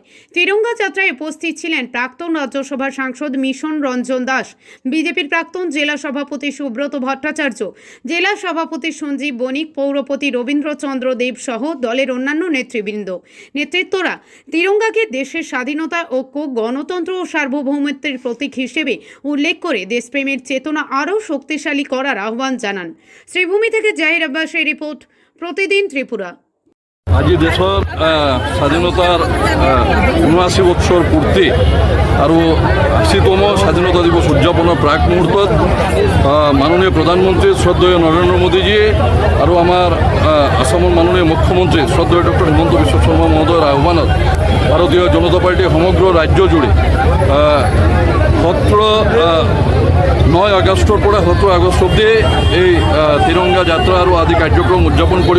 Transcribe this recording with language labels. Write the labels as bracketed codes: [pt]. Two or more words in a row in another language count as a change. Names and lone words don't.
[bn] তিরঙ্গা যাত্রায় উপস্থিত ছিলেন প্রাক্তন রাজ্যসভার সাংসদ মিশন রঞ্জন দাস, বিজেপির প্রাক্তন জেলা সভাপতি সুব্রত ভট্টাচার্য, জেলা সভাপতি সঞ্জীব বণিক, পৌরপতি রবীন্দ্রচন্দ্র দেব সহ দলের অন্যান্য নেতৃত্বরা তিরঙ্গাকে দেশের স্বাধীনতা, ঐক্য, গণতন্ত্র ও সার্বভৌমত্বের প্রতীক হিসেবে উল্লেখ করে দেশপ্রেমের চেতনা আরও শক্তিশালী করার আহ্বান জানান। শ্রীভূমি থেকে জাহির আব্বাসের রিপোর্ট, প্রতিদিন ত্রিপুরা। [as] আজি দেশৰ স্বাধীনতাৰ ৭৯ বছৰ পূৰ্তি আৰু ৮০তম স্বাধীনতা দিৱস উদযাপনৰ প্ৰাক মুহূৰ্তত মাননীয় প্ৰধানমন্ত্ৰী শ্ৰদ্ধেয় নৰেন্দ্ৰ মোদীজীয়ে আৰু আমাৰ আসামৰ মাননীয় মুখ্যমন্ত্ৰী শ্ৰদ্ধেয় ডক্টৰ হিমন্ত বিশ্ব শৰ্মা মহোদয়ৰ আহ্বানত ভাৰতীয় জনতা পাৰ্টীয়ে সমগ্ৰ ৰাজ্যজুৰি ৯ আগষ্টৰ পৰা ১৭ আগষ্ট অবধি এই তিৰংগা যাত্ৰা আৰু আদি কাৰ্যক্ৰম উদযাপন কৰিব।